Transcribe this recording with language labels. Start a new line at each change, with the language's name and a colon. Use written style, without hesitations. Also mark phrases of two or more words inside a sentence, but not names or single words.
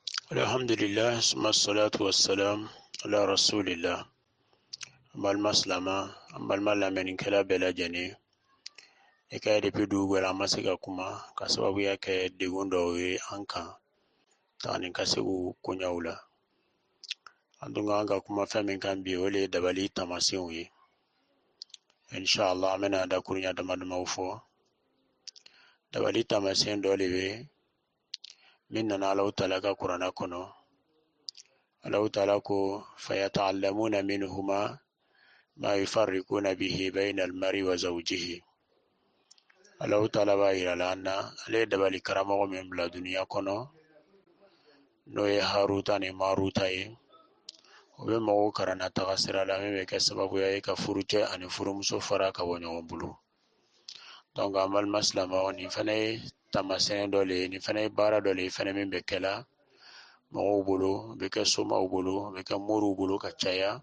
Arabic: الحمد لله ثم الصلاة والسلام على رسول الله.
Bambara: Balma silama, balma lamɛnnikɛla bɛɛ lajɛlen. I ka depuis dugu wɛrɛ an ma se ka kuma ka sababuya kɛ degun dɔw ye an kan tagani ka se k'u koɲɛw la. An tun kan ka kuma fɛn min kan bi o de ye dabali taamasiyɛnw ye. Inshallah an bɛna dakuruɲa dama damaw fɔ. Dabali taamasiyɛn dɔ de bɛ min nana Alahu Taala ka kuranɛ kɔnɔ. Alahu Taala ko
Arabic: فيتعلمون منهما ما يفرقون به بين المرء وزوجه.
Bambara: Alahu Taala b'a yira la an na ale ye dabali karamɔgɔ min bila duniya kɔnɔ n'o ye Haruta ni Maruta ye. O bɛ mɔgɔw karanna taga sira la min bɛ kɛ sababuya ye ka furucɛ ani furumuso fara ka bɔ ɲɔgɔn bolo. Donc an balima silamɛw, nin fana ye taamasiyɛn dɔ le ye, nin fana ye baara dɔ le ye fana min bɛ kɛla mɔgɔw bolo, o bɛ kɛ somaw bolo, o bɛ kɛ moriw bolo ka caya.